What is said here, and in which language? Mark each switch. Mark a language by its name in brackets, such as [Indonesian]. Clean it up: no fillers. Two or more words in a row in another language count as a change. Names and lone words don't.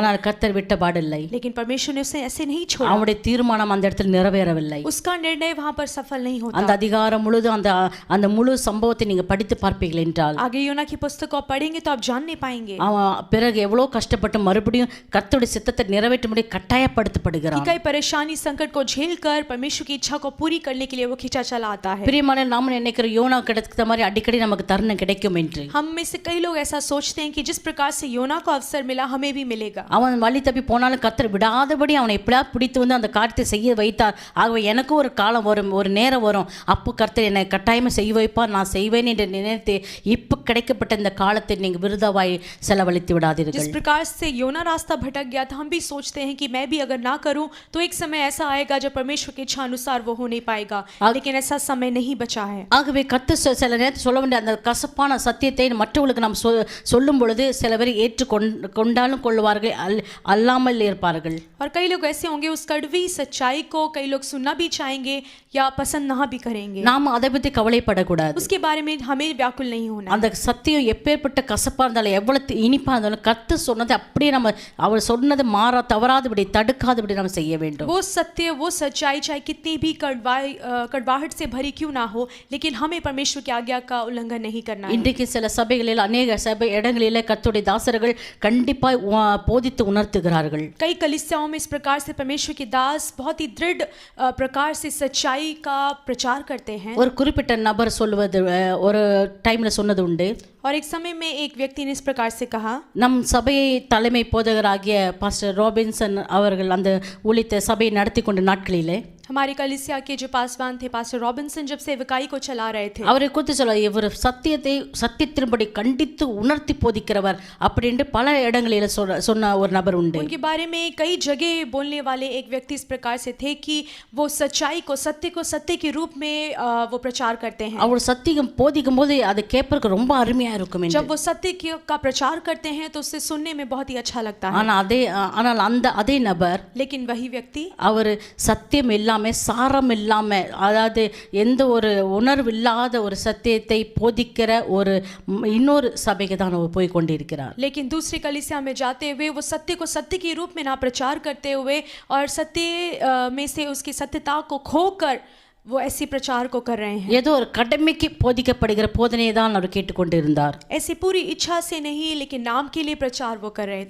[Tamil] ஆனால் கர்த்தர் விட்ட பாடில்லை. [Hindi] लेकिन परमेश्वर ने उसे ऐसे नहीं छोड़ा। [Tamil] அவனுடைய தீர்மானம் அந்த இடத்தில் நிறைவேறவில்லை. [Hindi] उसका निर्णय वहां पर सफल नहीं होता। [Tamil] அந்த அதிகாரம் முழுதும் அந்த முழு சம்பவத்தை நீங்க படித்து பார்ப்பீர்கள் என்றால், [Hindi] आगे योना की पुस्तक को पढ़ेंगे तो आप जान नहीं पाएंगे [Tamil] அவன் பிறகு எவ்வளவு கஷ்டப்பட்டு மறுபடியும் கர்த்தருடைய சித்தத்தை நிறைவேற்றும்படி கட்டாயப்படுத்தப்படுகிறான். [Hindi] कई परेशानी संकट को झेलकर परमेश्वर की इच्छा को पूरी करने के लिए वो खींचा चला आता है। [Tamil] பிரியமான நாம நினைக்கிற யோனா கிடைத்த மாதிரி அடிக்கடி நமக்கு தருணம் கிடைக்கும் என்று. [Hindi] हम में से कई लोग ऐसा सोचते हैं कि जिस प्रकार से योना को अवसर मिला हमें भी मिलेगा। [Tamil] அவன் வழி தப்பி போனாலும் கர்த்தர் விடாதபடி அவனை எப்படியாவது பிடித்து வந்து அந்த காரியத்தை செய்ய வைத்தார். ஆகவே எனக்கு ஒரு காலம் வரும், ஒரு நேரம் வரும், அப்போ கர்த்தர் என்னை கட்டாயமா செய்ய வைப்பார், நான் செய்வேன் என்று நினைத்து இப்போ கிடைக்கப்பட்ட இந்த காலத்தை நீங்க விருதாவாய் செலவழித்து விடாதீர்கள். [Hindi] जिस प्रकार से योना रास्ता भटक गया था, हम भी सोचते हैं कि मैं भी अगर ना करूं तो एक समय ऐसा आएगा जब परमेश्वर की इच्छा अनुसार वो हो नहीं पाएगा, लेकिन ऐसा समय नहीं बचा है। [Tamil] ஆகவே கர்த்தர் சில நேரத்தில் சொல்ல வேண்டிய அந்த கசப்பான சத்தியத்தை மற்றவர்களுக்கு நாம் சொல்லும் பொழுது சில பேர் கொண்டாலும் கொள்வார்கள் அல்லாமல் இருப்பார்கள். [Hindi] और कई लोग ऐसे होंगे उस कड़वी सच्चाई को कई लोग सुनना भी चाहेंगे या पसंद ना भी करेंगे. [Tamil] நாம் அதை பற்றி கவலைப்படக்கூடாது. [Hindi] उसके बारे में हमें व्याकुल नहीं होना. [Tamil] அந்த சத்தியம் எப்பேற்பட்ட கசப்பா இருந்தாலும் எவ்வளவு இனிப்பா இருந்தாலும் கர்த்தர் சொன்னதை அப்படியே நம்ம அவர் சொன்னதை மாறா தவறாதபடி தடுக்காதபடி நம்ம செய்ய வேண்டும். [Hindi] वो सत्य वो सच्चाई चाहे कितनी भी कड़वाहट से भरी क्यों ना हो, लेकिन हमें परमेश्वर की आज्ञा का उल्लंघन नहीं करना है. [Tamil] இன்றைக்கு சில சபைகளில் அநேக சபை இடங்களிலே கர்த்தருடைய தாசர்கள் கண்டிப்பாய் போதித்து உணர்த்துகிறார்கள். [Hindi] कई कलीसियाओं में इस प्रकार से परमेश्वर के दास बहुत ही दृढ़ प्रकार से सच्चाई का प्रचार करते हैं. [Tamil] ஒரு குறிப்பிட்ட நபர் சொல்வது ஒரு டைம்ல சொன்னது உண்டு. [Hindi] और एक समय में एक व्यक्ति ने इस प्रकार से कहा, [Tamil] நம் சபையை தலைமை போதகராகிய பாஸ்டர் ராபின்சன் அவர்கள் அந்த ஊழியத்தை சபையை நடத்தி கொண்ட நாட்களிலே [Hindi] हमारी कलीसिया के जो पासवान थे पास्टर रॉबिन्सन जब सेवकाई को चला रहे थे, [Tamil] அவரை குறித்து சொல்ல இவர் சத்தியத்தின்படி கண்டித்து உணர்த்தி போதிக்கிறவர் அப்படின்னு பல இடங்களில் சொன்ன ஒரு நபர் உண்டு. [Hindi] उनके बारे में कई जगह बोलने वाले एक व्यक्ति इस प्रकार से थे कि वो सच्चाई को सत्य के रूप में वो प्रचार करते हैं. [Tamil] அவர் சத்தியம் போதிக்கும் போது அதை கேட்பதற்கு ரொம்ப அருமையா இருக்கும். [Hindi] जब वो सत्य का प्रचार करते हैं तो उसे सुनने में बहुत ही अच्छा लगता है. [Tamil] ஆனால் அதே நபர், [Hindi] लेकिन वही व्यक्ति [Tamil] அவர் சத்தியம் இல்லாம சாரம் இல்லாம அதாவது எந்த ஒரு உணர்வு இல்லாத ஒரு சத்தியத்தை போதிக்கிற ஒரு இன்னொரு சபைக்கு தான் போய் கொண்டிருக்கிறார். [Hindi] लेकिन दूसरी कलीसिया में जाते हुए वो सत्य को सत्य के रूप में ना प्रचार करते हुए और सत्य में से उसकी सत्यता को खोकर वो ऐसी प्रचार को कर रहे हैं. [Tamil] ஏதோ ஒரு கடமைக்கு போதிக்கப்படுகிற போதனையை தான் அவர் கேட்டுக்கொண்டிருந்தார். [Hindi] ऐसी पूरी इच्छा से नहीं, लेकिन नाम के लिए प्रचार वो कर रहे थे.